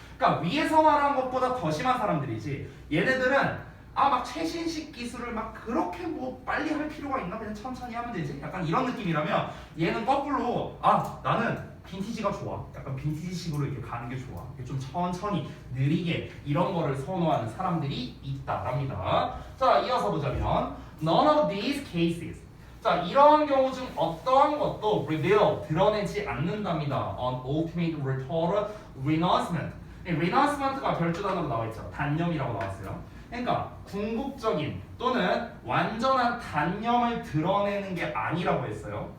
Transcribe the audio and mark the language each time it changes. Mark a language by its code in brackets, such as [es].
[ko] 그러니까 위에서 말한 것보다 더 심한 사람들이지. 얘네들은 막 최신식 기술을 막 그렇게 뭐 빨리 할 필요가 있나? 그냥 천천히 하면 되지? 약간 이런 느낌이라면 얘는 거꾸로 나는 빈티지가 좋아. 약간 빈티지식으로 이렇게 가는 게 좋아. 좀 천천히 느리게 이런 거를 선호하는 사람들이 있다랍니다. 자, 이어서 보자면 [en] None of these cases. [ko] 자, 이러한 경우 중 어떠한 것도 reveal, 드러내지 않는답니다. [en] On ultimate total renouncement. renouncement,가 [ko] 별주단으로 나와 있죠. 단념이라고 나왔어요. 그러니까 궁극적인 또는 완전한 단념을 드러내는 게 아니라고 했어요.